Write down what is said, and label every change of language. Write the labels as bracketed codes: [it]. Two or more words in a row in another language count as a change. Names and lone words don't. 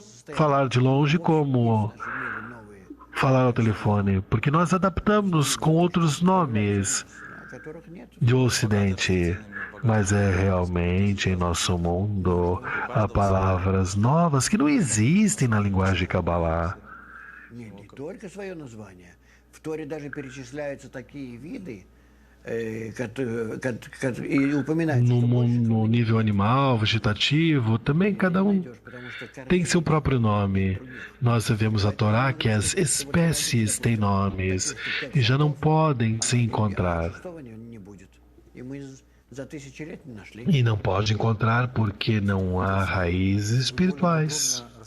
[pt] Falar de longe como falar ao telefone, porque nós adaptamos com outros nomes de Ocidente, mas é realmente em nosso mundo há palavras novas que não existem na linguagem Kabbalah. [ru] Только свое название. В Торе даже перечисляются такие виды, и упоминаются. [pt] No nível animal, vegetativo, também cada um tem seu próprio nome. Nós vemos a Torá que as espécies têm nomes e já não podem se encontrar. E não pode encontrar porque não há raízes espirituais.